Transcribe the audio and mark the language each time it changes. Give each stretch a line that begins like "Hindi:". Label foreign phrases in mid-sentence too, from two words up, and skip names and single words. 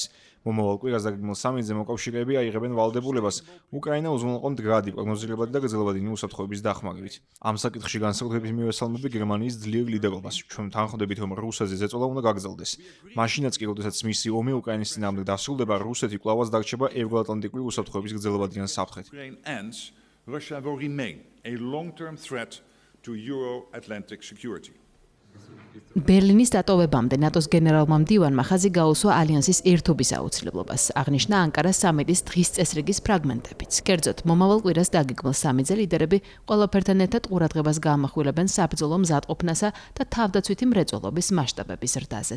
Georgian: მომავალ კვირას დაგეგმილ სამიტზე მოკავშირეები აიღებენ ვალდებულებას უკრაინა უზრუნველყონ მდგრადი, პროგნოზირებადი და გრძელვადიანი უსაფრთხოების დახმარებით. ამ საკითხში განსაკუთრებით მივესალმები გერმანიის ძლიერ ლიდერობას. ჩვენ თანხმდებით, რომ რუსეთზე ზეწოლა უნდა გაგრძელდეს. მაშინაც კი, როდესაც მისი ომი უკრაინის წინააღმდეგ დასრულდება, რუსეთი კვლავაც დარჩება ევროატლანტიკური უსაფრთხოების გრძელვადიან საფრთხეთ.
English: Russia will remain a long-term threat to Euro-Atlantic security.
Georgian: ბერლინის დატოვებამდე ნატოს გენერალურმა მდივანმა ხაზი გაუსვა ალიანსის ერთობის აუცილებლობას. აღნიშნა ანკარას სამიტის დღის წესრიგის ფრაგმენტებიც. კერძოდ, მომავალ კვირას დაგეგმილ სამიტზე ლიდერები ყველაფერთან ერთად ყურადღებას გაამახვილებენ საბრძოლო მზადყოფნასა და თავდაცვითი მრეწველობის მასშტაბების ზრდაზეც.